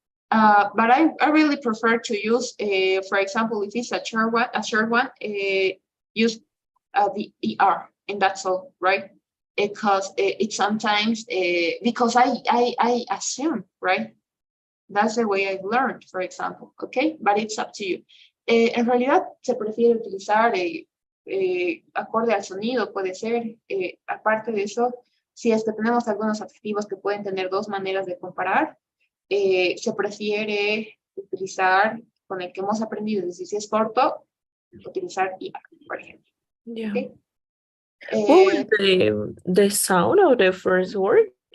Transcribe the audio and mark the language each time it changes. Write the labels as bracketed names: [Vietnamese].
[English] But I really prefer to use, for example, if it's a short one, use the ER, and that's all, right? Because it sometimes, because I assume, right? That's the way I've learned, for example, okay? But it's up to you. [Spanish] En realidad, se prefiere utilizar acorde al sonido, puede ser. Aparte de eso, si es que tenemos algunos adjetivos que pueden tener dos maneras de comparar, se prefiere utilizar con el que hemos aprendido, es decir, si es corto, utilizar IR, por ejemplo. [English] Yeah. Okay. What was the sound of the first word?